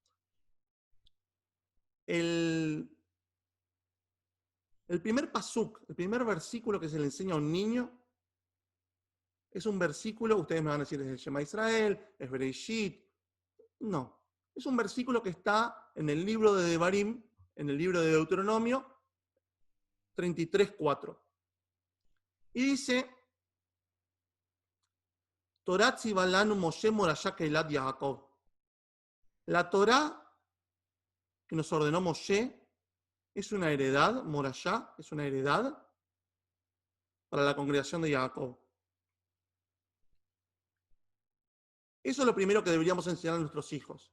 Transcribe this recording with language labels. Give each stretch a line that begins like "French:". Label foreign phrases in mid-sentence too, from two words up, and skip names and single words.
Spanish: El primer pasuk, el primer versículo que se le enseña a un niño, es un versículo, ustedes me van a decir, es el
Hebrew: שמע ישראל,
Spanish: es Bereshit. No, es un versículo que está en el libro de Devarim, en el libro de Deuteronomio 33:4. Y dice,
Hebrew: תורה צוה לנו משה מורשה קהלת יעקב.
Spanish: La Torah que nos ordenó Moshe es una heredad, morashá, es una heredad para la congregación de Jacob. Eso es lo primero que deberíamos enseñar a nuestros hijos.